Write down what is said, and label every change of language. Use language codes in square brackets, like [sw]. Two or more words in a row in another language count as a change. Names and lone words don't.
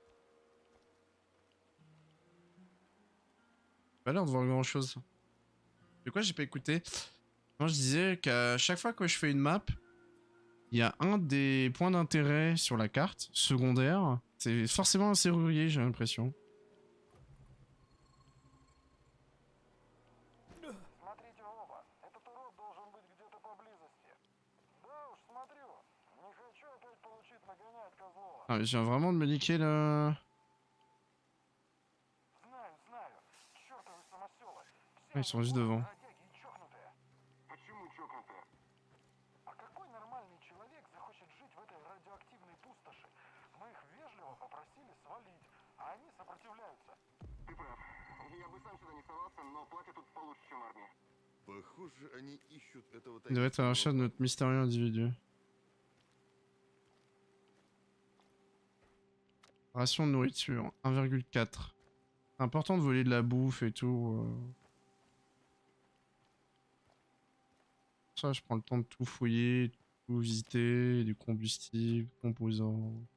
[fr] Pas l'air de voir grand chose. De quoi j'ai pas écouté? Non, je disais qu'à chaque fois que je fais une map, il y a un des points d'intérêt sur la carte, secondaire. C'est forcément un serrurier, j'ai l'impression. [ru] Смотрите оба. Этот урод должен быть где-то поблизости. Да уж, смотрю. Не хочу опять получить нагонять козлова. [fr] Ah, mais je viens vraiment de me niquer le... [ru] Знаю, знаю. Чёртовы самосёлы. [fr] Ah, ils sont juste devant. [ru] Почему чокнутые? А какой нормальный человек захочет жить в этой радиоактивной пустоши? Мы их вежливо попросили свалить, а они сопротивляются. Ты прав. Я бы сам сюда не совался, но платят тут получше, чем армия. Похоже, они ищут этого [fr] Il doit être à la recherche de notre mystérieux individu. Ration de nourriture, 1,4. C'est important de voler de la bouffe et tout. Pour ça, je prends le temps de tout fouiller, tout visiter, du combustible, composants.